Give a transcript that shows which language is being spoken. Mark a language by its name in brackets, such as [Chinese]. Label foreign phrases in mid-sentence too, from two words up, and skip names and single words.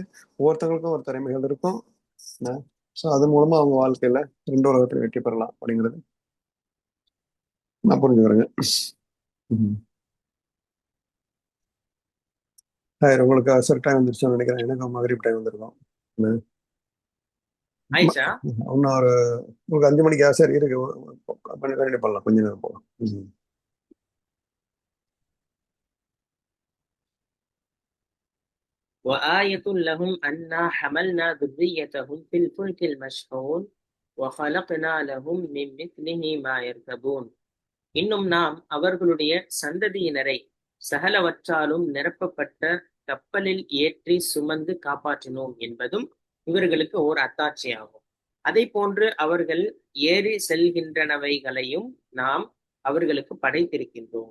[Tamil] ஒவ்வொருத்தவங்களுக்கும் ஒரு திறமைகள் இருக்கும். ஸோ அது மூலமா அவங்க வாழ்க்கையில 2 உலகத்துல வெற்றி பெறலாம் அப்படிங்கிறது நான் புரிஞ்சுக்கிறேங்க. உங்களுக்கு அசர் டைம் வந்துருச்சுன்னு நினைக்கிறேன். எனக்கு மகரிப் டைம் வந்திருக்கும். ஆயிஷா, இன்னும் ஒரு உங்களுக்கு 5 மணிக்கு சரி இருக்கு, கண்டினியூ பண்ணலாம், கொஞ்ச நேரம் போகலாம். [Arabic] وآية لهم أنا حملنا ذريتهم في الفلك المشحون وخلقنا لهم من مثله ما يركبون. [Tamil] இன்னும் நாம் அவர்களுடைய சந்ததியினரை சகலவற்றாலும் நிரப்பப்பட்ட கப்பலில் ஏற்றி சுமந்து காப்பாற்றினோம் என்பதும் இவர்களுக்கு ஓர் அத்தாட்சியாகும். அதை போன்று அவர்கள் ஏறி செல்கின்றனவைகளையும் நாம் அவர்களுக்கு படைத்திருக்கின்றோம்.